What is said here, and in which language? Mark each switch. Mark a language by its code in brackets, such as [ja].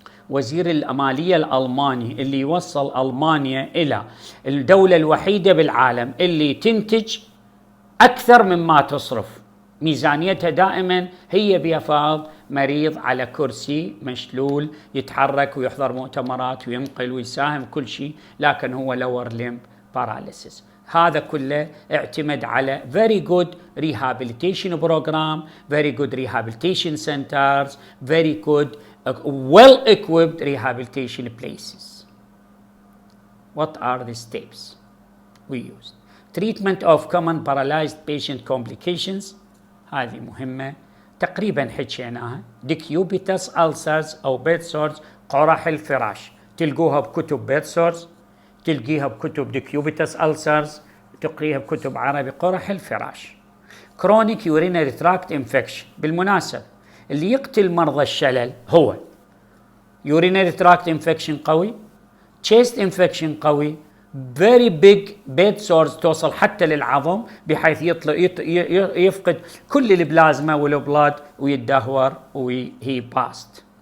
[ar] وزير الأمالية الألماني اللي يوصل ألمانيا إلى الدولة الوحيدة بالعالم اللي تنتج أكثر مما تصرف، ميزانيتها دائما هي بيفاض مريض على كرسي مشلول يتحرك ويحضر مؤتمرات وينقل ويساهم كل شيء، لكن هو [en] lower limb paralysis. [ar] هذا كله اعتمد على [en] very good rehabilitation program, very good rehabilitation centers, very good well-equipped rehabilitation places. What are the steps we used? Treatment of common paralyzed patient complications، [ar] هذه مهمة تقريبا حكيناها. decubitus ulcers أو bed sores، قرح الفراش، تلقوها بكتب bed sores، تلقيها بكتب decubitus ulcers، تقريها بكتب عربي قرح الفراش. [en] chronic urinary tract infection، [ar] بالمناسبة اللي يقتل مرضى الشلل هو urinary tract infection قوي، chest infection قوي، [en] very big bed sores [ar] توصل حتى للعظم بحيث يفقد كل البلازما والبلاد ويتدهور وهي passed.